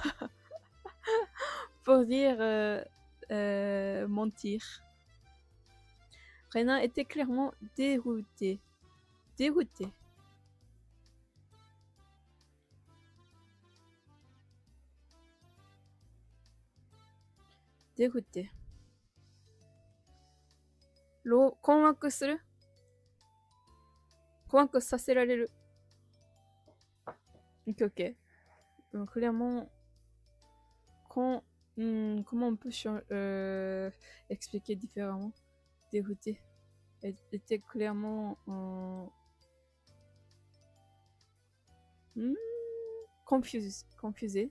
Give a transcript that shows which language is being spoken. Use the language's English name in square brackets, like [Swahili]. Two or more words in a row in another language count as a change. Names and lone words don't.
[French] Pour dire mentir. Renan était clairement dérouté. Dérouté. Dérouté. [Japanese] 困惑する？困惑させられる。 [English] Ok, ok. [French] Donc, clairement, comment on peut expliquer différemment? Dérouté. Elle était clairement confusé.